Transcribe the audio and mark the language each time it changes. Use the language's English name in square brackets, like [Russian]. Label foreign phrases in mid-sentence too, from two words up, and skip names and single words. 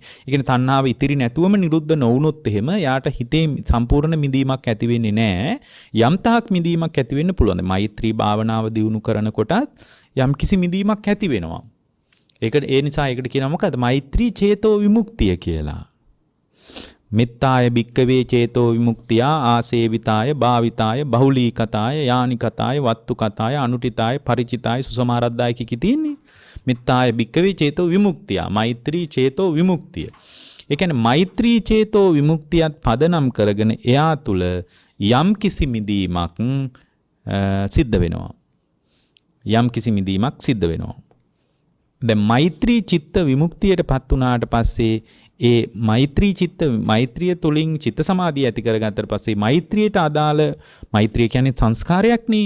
[Sinhala] ඒ කියන්නේ තණ්හාව ඉතිරි නැතුවම නිරුද්ධ නොවුනොත් එහෙම යාට හිතේ සම්පූර්ණ මිදීමක් ඇති වෙන්නේ නැහැ. යම් තාක් මිදීමක් ඇති වෙන්න පුළුවන්. මෛත්‍රී භාවනාව දියුණු කරනකොටත් යම් කිසි මිදීමක් ඇති වෙනවා. ඒ නිසා ඒකට කියනවා මොකද්ද? මෛත්‍රී චේතෝ විමුක්තිය කියලා. [Pali] මෙත්තාය භික්කවේ චේතෝ විමුක්තියා ආසේවිතාය භාවිතාය බහුලීකතාය යානිකතාය වත්තුකතාය අනුටිතාය පරිචිතාය සුසමාරද්දාය කිකි තියෙන්නේ. මෙත්තාය භික්කවේ චේතෝ විමුක්තියා [Sinhala] මෛත්‍රී චේතෝ විමුක්තිය. ඒ කියන්නේ මෛත්‍රී චේතෝ විමුක්තියත් පදනම් කරගෙන එයා තුල යම් කිසි මිදීමක් සිද්ධ වෙනවා. දැන් මෛත්‍රී චිත්ත විමුක්තියටපත් වුණාට පස්සේ ඒ මෛත්‍රිය තුලින් චිත්ත සමාධිය ඇති කරගත්තට පස්සේ මෛත්‍රියට අදාළ මෛත්‍රිය කියන්නේ සංස්කාරයක් නේ.